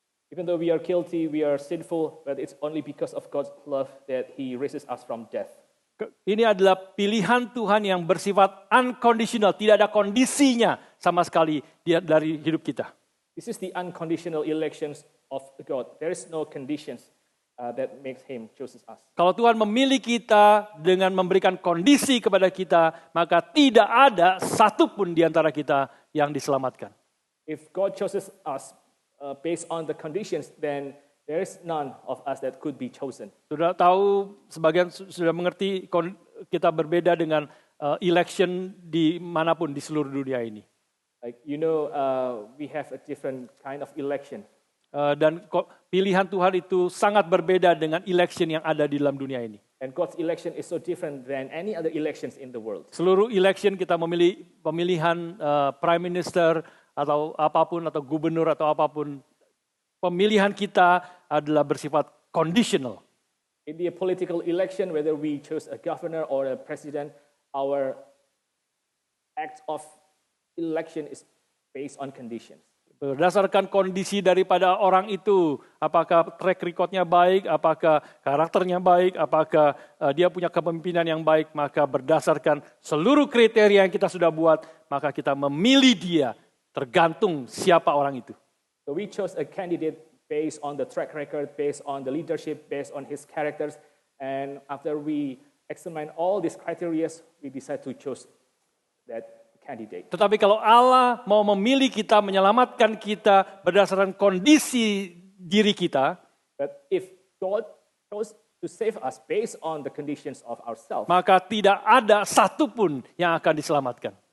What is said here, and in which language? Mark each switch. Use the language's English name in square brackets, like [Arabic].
[English] Even though we are guilty, we are sinful, but it's only because of God's love that He raises us from death. [Indonesian] Ini adalah pilihan Tuhan yang bersifat unconditional, tidak ada kondisinya sama sekali dari hidup kita. [English] This is the unconditional elections of God. There is no conditions that makes Him chooses us. [Indonesian] Kalau Tuhan memilih kita dengan memberikan kondisi kepada kita, maka tidak ada satupun di antara kita yang diselamatkan. [English] If God chooses us based on the conditions, then there is none of us that could be chosen. [Indonesian] Sudah tahu, sebagian sudah mengerti kita berbeda dengan election di manapun di seluruh dunia ini. [English] Like we have a different kind of election. [Indonesian] Dan pilihan Tuhan itu sangat berbeda dengan election yang ada di dalam dunia ini. [English] And God's election is so different than any other elections in the world. [Indonesian] Seluruh election kita memilih pemilihan prime minister atau apapun atau gubernur atau apapun, pemilihan kita adalah bersifat conditional. [English] In the political election, whether we choose a governor or a president, our act of election is based on conditions. [Indonesian] Berdasarkan kondisi daripada orang itu, apakah track record-nya baik, apakah karakternya baik, apakah dia punya kepemimpinan yang baik, maka berdasarkan seluruh kriteria yang kita sudah buat, maka kita memilih dia tergantung siapa orang itu. [English] So we chose a candidate based on the track record, based on the leadership, based on his characters, and after we examine all these criteria, we decide to choose that candidate. [Indonesian] Tetapi kalau Allah mau memilih kita, menyelamatkan kita berdasarkan kondisi diri kita, [English] but if God chose to save us based on the conditions of ourselves, [Indonesian] maka tidak ada satupun yang akan diselamatkan.